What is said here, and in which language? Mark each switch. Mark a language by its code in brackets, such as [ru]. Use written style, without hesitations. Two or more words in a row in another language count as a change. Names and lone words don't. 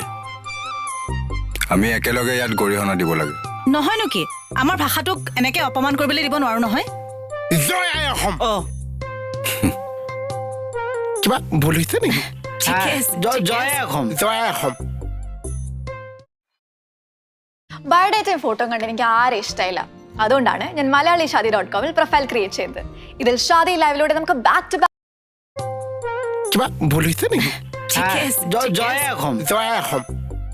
[as] আমি একেলগে ইয়াত গৰিহণা দিব লাগে নহয়নো কি আমাৰ ভাষাটোক এনেকে অপমান কৰিবলৈ দিব নোৱাৰো নহয় জয় আই অসম অ কিবা ভুল হৈছে নেকি ঠিকে আছে জয় অসম জয় আই অসম [en] biodata photo [ml] കണ്ട് എനിക്ക് ആരും ഇഷ്ടമായില്ല അതുകൊണ്ടാണ് ഞാൻ മലയാളിഷാദി.comൽ [en] profile create [ml] ചെയ്തത് ഇതിൽ ഷാദി ലൈവിലൂടെ നമുക്ക് [en] back to back [as] কিবা ভুল হৈছে নেকি ঠিকে আছে জয় অসম জয় আই অসম